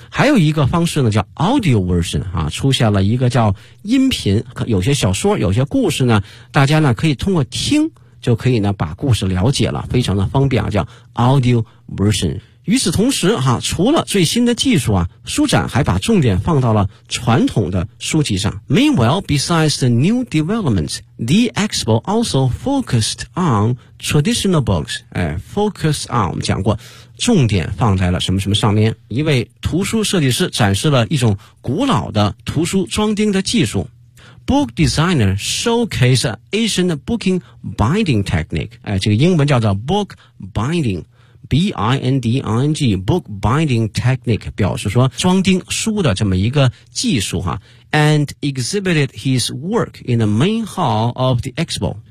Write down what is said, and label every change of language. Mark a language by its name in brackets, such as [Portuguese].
[Chinese] 还有一个方式呢叫 audio version 啊，出现了一个叫音频，有些小说有些故事呢，大家呢可以通过听就可以呢把故事了解了，非常的方便啊，叫 audio version。与此同时哈，除了最新的技术啊，书展还把重点放到了传统的书籍上。 [English] Meanwhile, besides the new developments, the expo also focused on traditional books. [Chinese] Focus on, 我们讲过，重点放在了什么什么上面。一位图书设计师展示了一种古老的图书装订的技术。 [English] Book designer showcased ancient booking binding technique. [Chinese] 这个英文叫做 [English] book bindingBinding book binding technique [Chinese] 表示说装订书的这么一个技术哈 [English] ，and exhibited his work in the main hall of the expo。